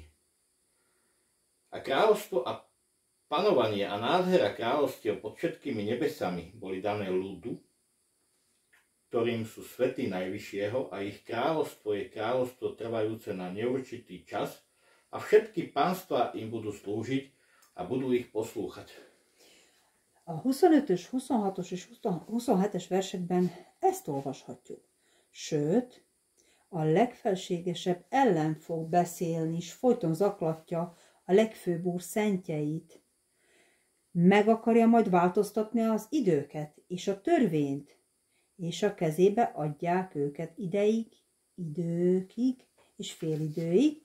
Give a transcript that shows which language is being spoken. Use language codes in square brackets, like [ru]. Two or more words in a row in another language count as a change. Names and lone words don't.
[sk] A kráľovstvo a panovanie a nádhera kráľovstiev pod všetkými nebesami boli dané ľudu, ktorým sú svety Najvyššieho, a ich kráľovstvo je kráľovstvo trvajúce na neurčitý čas a všetky pánstvá im budú slúžiť a budú ich poslúchať. [hu] A 25-ös, 26-os és 27-es versekben ezt olvashatjuk. Sőt, a legfelségesebb ellen fog beszélni, és folyton zaklatja a legfőbb úr szentjeit. Meg akarja majd változtatni az időket és a törvényt, és a kezébe adják őket időkig és félidőig.